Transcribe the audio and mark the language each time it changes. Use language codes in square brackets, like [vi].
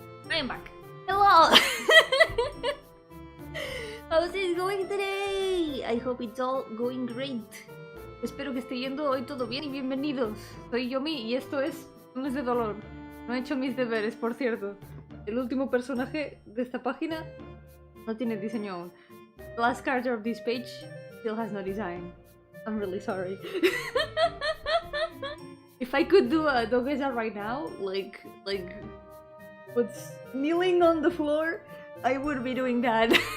[en] I am back. Hello. How's it going today? I hope it's all going great. [es] Espero que esté yendo hoy todo bien y bienvenidos. Soy Yomi y esto es Lunes de Dolor. No he hecho mis deberes, por cierto. El último personaje de esta página no tiene diseño aún. [en] The last character of this page still has no design. I'm really sorry. If I could do a dogeza right now, like what's kneeling on the floor, I would be doing that.